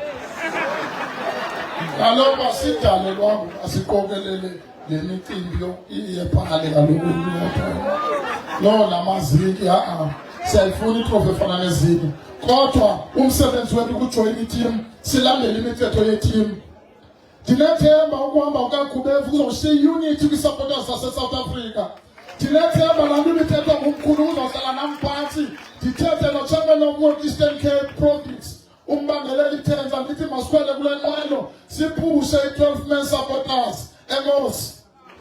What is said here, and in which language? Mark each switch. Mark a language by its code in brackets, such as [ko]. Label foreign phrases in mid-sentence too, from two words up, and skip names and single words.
[xh] Kaloku asidalelwa asiqokelele le micimbi iyephale kaloku no namaziki siyayifuna itrophy efana nezinye. Kodwa umsebenzi wethu ukujoyina i-team silandele imithetho ye-team. Ndinethemba ukuhamba kukaGubeva kuzoshiya unity kwi-supporters zase-South Africa. Ndinethemba laa nto ibithethwa ngumkhulu uzohlala nam phantsi ndithethe no- [en] Champion of World [xh] Eastern Cape Province umbangelela ithenza ndithi masikhwele kule nqwelo siphushe i-12 [en] men supporters. [xh] Enkosi.